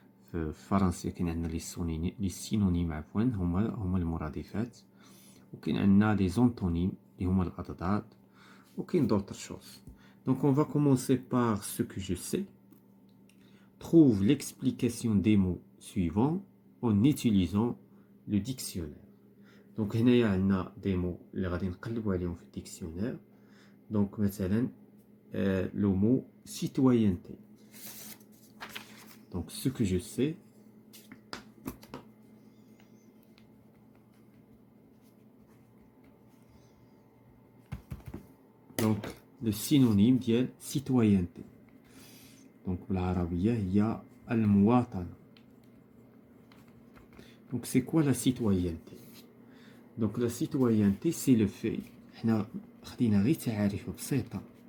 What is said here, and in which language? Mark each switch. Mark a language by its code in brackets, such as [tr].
[ar] في الفرنسية كاين عندنا لي سينونيم عفوا هما المرادفات، وكاين عندنا لي زونتونيم اللي هما الأضداد، وكاين [fr] d'autres choses. Donc on va commencer par ce que je sais. Trouve l'explication des mots suivants en utilisant le dictionnaire. [ar] Donc هنايا عندنا [fr] des mots [ar] اللي غادي نقلبوا عليهم في الديكسيونير. [fr] Donc مثلا le mot citoyenneté. Donc ce que je sais, donc le synonyme ديال citoyenneté. [ar] Donc بالعربية هي المواطنة. [fr] Donc c'est quoi la citoyenneté? Donc la citoyenneté c'est le fait, [ar] حنا خدينا غير تعاريف بسيطة.